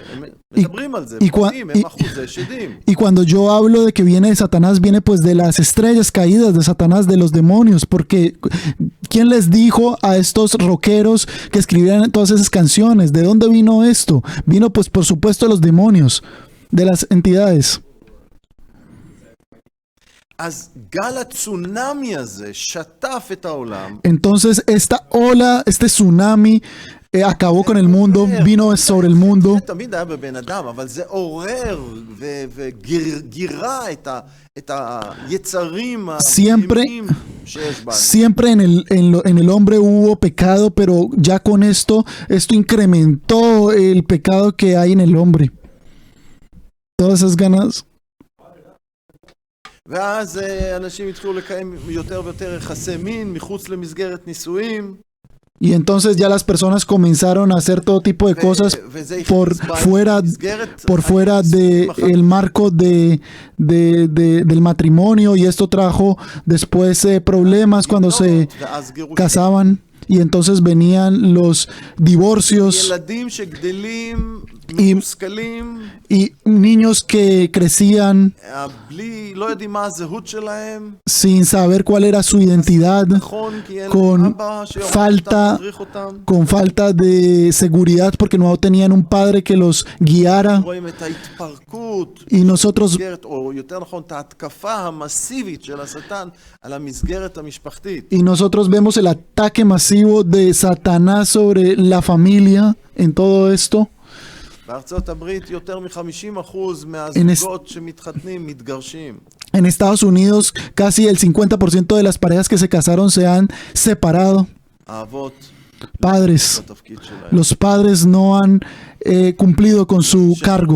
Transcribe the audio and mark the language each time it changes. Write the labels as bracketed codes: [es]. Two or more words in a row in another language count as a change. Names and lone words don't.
[he] הם מדברים על זה, הם אחוזי שדים. [es] Y cuando yo hablo de que viene de Satanás, viene pues de las estrellas caídas de Satanás, de los demonios, porque ¿quién les dijo a estos rockeros que escribieran todas esas canciones? ¿De dónde vino esto? Vino pues por supuesto de los demonios, de las entidades. [he] אז גל הצונאמי הזה שטף את העולם. [es] Entonces esta ola, este tsunami acabó con el mundo, vino sobre el mundo. [he] זה תמיד היה בבן אדם, אבל זה עורר וגירה את היצרים הפנימיים שיש בנו. [es] Siempre en el hombre hubo pecado, pero ya con esto incrementó el pecado que hay en el hombre. Todas esas ganas. [he] ואז אנשים התחילו לקיים יותר ויותר יחסי מין מחוץ למסגרת נישואים. [es] Y entonces ya las personas comenzaron a hacer todo tipo de cosas por fuera de el marco del matrimonio, y esto trajo después problemas cuando se casaban, y entonces venían los divorcios. [he] ילדים שגדלים מתוסכלים, [es] y niños que crecían [he] לא יודעים מה הזהות שלהם, [es] sin saber cuál era su identidad, [he] נכון, כי אין [es] con [he] להם אבא שיוכל [es] falta, [he] להדריך אותם. [es] con falta de seguridad porque no tenían un padre que los guiara. [he] רואים את ההתפרקות, [es] Y nosotros [he] או יותר נכון, את ההתקפה המסיבית של השטן על המסגרת המשפחתית. [es] vemos el ataque masivo de Satanás sobre la familia en todo esto. [he] בארצות הברית יותר מ-50% מהזוגות שמתחתנים מתגרשים. [es] En Estados Unidos, casi el 50% de las parejas que se casaron se han separado. [he] האבות [es] Padres, [he] בתפקיד שלהם. [es] los padres no han cumplido con su cargo.